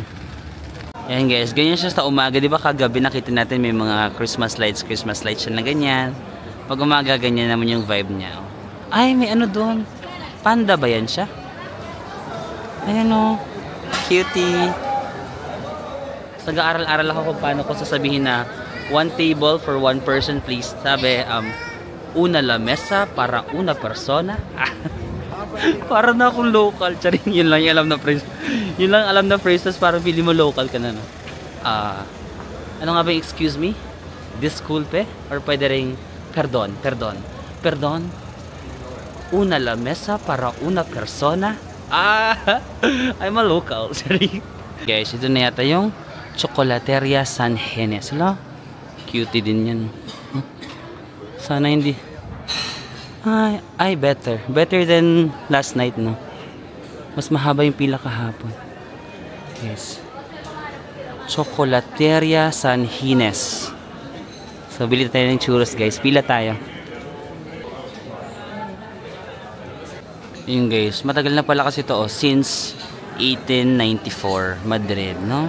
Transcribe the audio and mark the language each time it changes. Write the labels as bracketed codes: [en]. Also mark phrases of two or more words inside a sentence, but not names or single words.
[tl] Ayan guys, ganyan siya sa umaga. Di ba kagabi nakita natin may mga [en] Christmas lights [tl] siya na ganyan. Pag umaga, ganyan naman yung vibe niya. Ay, may ano doon. Panda ba yan siya? Ayan o. Cutie. Nag-aaral-aral ako kung paano ko sasabihin na [en] 1 table for 1 person please. [tl] Sabi, [es] una la mesa para una persona. [tl] Para na akong local. Charing, yun lang yung alam na phrase. Yun lang alam na phrases para feeling mo local ka na. No? Ano nga ba yung [en] excuse me? [es] Disculpe? [tl] Or pwede rin perdon. [es] Una la mesa para una persona. [en] I'm a local. [tl] Charing. Guys, ito na yata yung Chocolateria San Genes. Hala, cutie din yan. Sana hindi. Ay, better. [en] Better than last night, no? [tl] Mas mahaba yung pila kahapon. Yes. Chocolateria San Genes. So, bili tayo ng churros, guys. Pila tayo. Yun, guys. Matagal na pala kasi ito, since 1894, Madrid, no?